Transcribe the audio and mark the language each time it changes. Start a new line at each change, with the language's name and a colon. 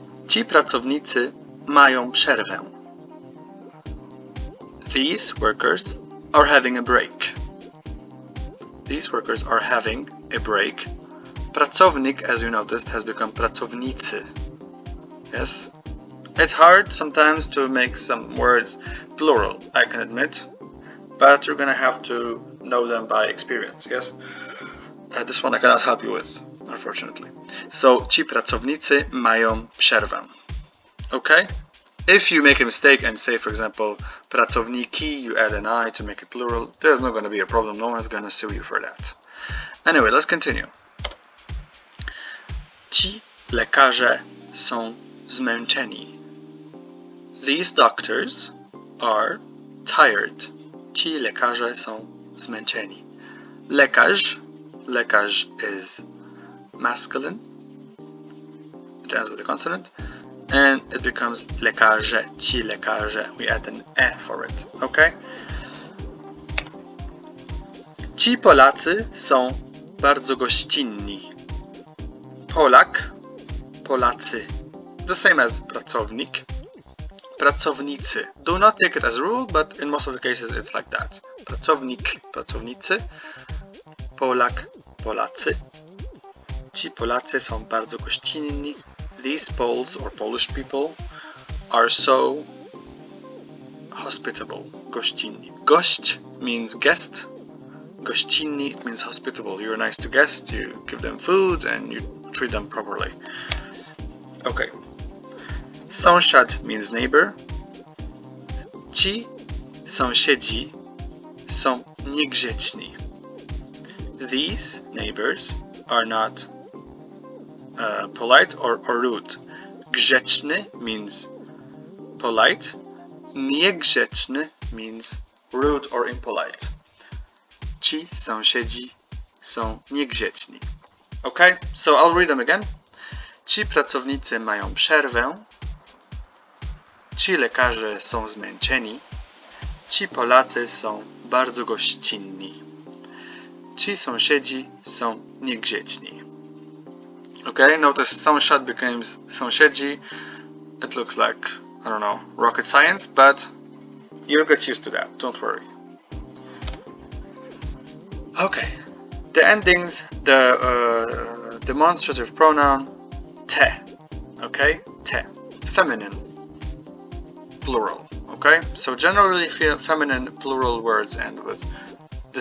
Polish: Ci pracownicy mają przerwę.
English: These workers are having a break. These workers are having a break. Pracownik, as you noticed, has become pracownicy. Yes? It's hard sometimes to make some words plural, I can admit. But you're gonna have to know them by experience, yes? This one I cannot help you with, unfortunately.
Polish: So, ci pracownicy mają przerwę.
English: Okay? If you make a mistake and say, for example, pracowniki, you add an I to make it plural, there's not going to be a problem. No one's going to sue you for that. Anyway, let's continue.
Polish: Ci lekarze są zmęczeni.
English: These doctors are tired.
Polish: Ci lekarze są zmęczeni.
English: Lekarz, lekarz is masculine. It ends with a consonant. And it becomes lekarze, ci lekarze. We add an e for it, okay?
Polish: Ci Polacy są bardzo gościnni.
English: Polak, Polacy. The same as pracownik. Pracownicy. Do not take it as a rule, but in most of the cases it's like that.
Polish: Pracownik, pracownicy. Polak, Polacy. Ci Polacy są bardzo gościnni.
English: These Poles or Polish people are so hospitable. Gościnni. Gość means guest. Gościnni, it means hospitable. You're nice to guests, you give them food and you treat them properly. Okay. Sąsiad means neighbor.
Polish: Ci sąsiedzi są niegrzeczni.
English: These neighbors are not polite or rude. Grzeczny means polite. Niegrzeczny means rude or impolite.
Polish: Ci sąsiedzi są niegrzeczni.
English: Okay, so I'll read them again.
Polish: Ci pracownicy mają przerwę. Ci lekarze są zmęczeni. Ci Polacy są bardzo gościnni. Ci sąsiedzi są niegrzeczni.
English: Okay, notice sąsiad becomes sąsiedzi. It looks like, I don't know, rocket science, but you'll get used to that, don't worry. Okay, the endings, the demonstrative pronoun te, okay, te, feminine, plural, okay? So generally feminine plural words end with the